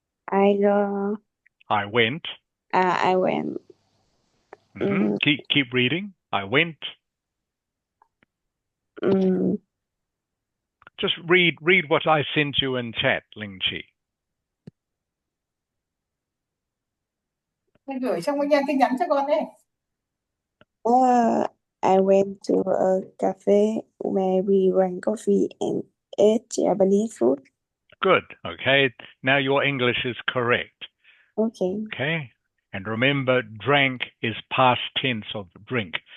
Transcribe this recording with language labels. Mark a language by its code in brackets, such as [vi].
[en] I go. I went. I went. Um, Keep reading. I went. um, Just read what I sent you in chat, Ling Chi. [vi] Anh gửi trong cái tin nhắn cho con đấy. [en] uh, I went to a cafe where we drank coffee and ate Japanese food. Good. Okay. Now your English is correct. Okay. Okay. And remember, drank is past tense of drink.